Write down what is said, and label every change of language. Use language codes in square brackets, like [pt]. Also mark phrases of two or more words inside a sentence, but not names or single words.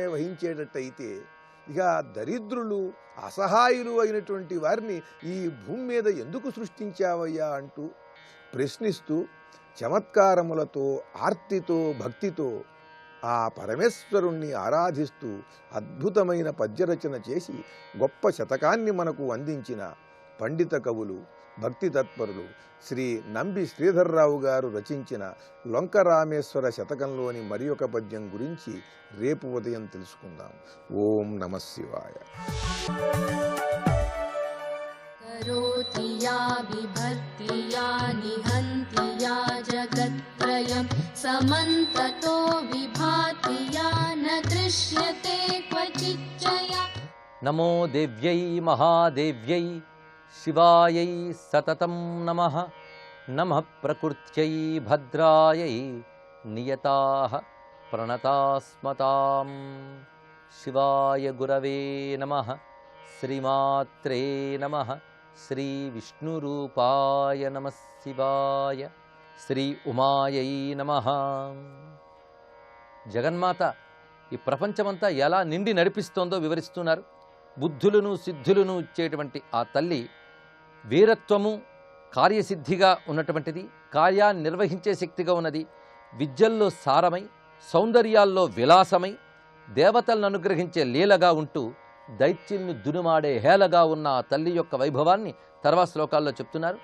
[te] వహించేటట్టయితే ఇక దరిద్రులు, అసహాయులు అయినటువంటి వారిని ఈ భూమి మీద ఎందుకు సృష్టించావయ్యా అంటూ ప్రశ్నిస్తూ చమత్కారములతో, ఆర్తితో, భక్తితో ఆ పరమేశ్వరుణ్ణి ఆరాధిస్తూ అద్భుతమైన పద్యరచన చేసి గొప్ప శతకాన్ని మనకు అందించిన పండిత కవులు భక్తి తత్పరులు శ్రీ నంబి శ్రీధర్రావు గారు రచించిన లొంకరామేశ్వర శతకంలోని మరి ఒక పద్యం గురించి రేపు ఉదయం తెలుసుకుందాం. [sa] ఓం నమః శివాయ. करोति या बिभर्ति या निहन्ति या जगत्त्रयं समन्ततो विभाति या न दृश्यते क्वचिच्चया. नमो देव्यै महादेव्यै शिवायै सततं नमः. नमः प्रकृत्यै भद्रायै नियताः प्रणतास्मतां. शिवाय गुरवे नमः. श्रीमात्रे नमः. శ్రీ విష్ణురూపాయ నమః శివాయ. శ్రీ ఉమాయై నమః. [te] జగన్మాత ఈ ప్రపంచమంతా ఎలా నిండి నడిపిస్తోందో వివరిస్తున్నారు. బుద్ధులను సిద్ధులను ఇచ్చేటువంటి ఆ తల్లి వీరత్వము కార్యసిద్ధిగా ఉన్నటువంటిది, కార్యాన్ని నిర్వహించే శక్తిగా ఉన్నది, విద్యల్లో సారమై సౌందర్యాల్లో విలాసమై దేవతలను అనుగ్రహించే లీలగా ఉంటూ దైత్యుల్ని దునుమాడే హేళగా ఉన్న ఆ తల్లి యొక్క వైభవాన్ని తర్వాత శ్లోకాల్లో చెప్తున్నారు.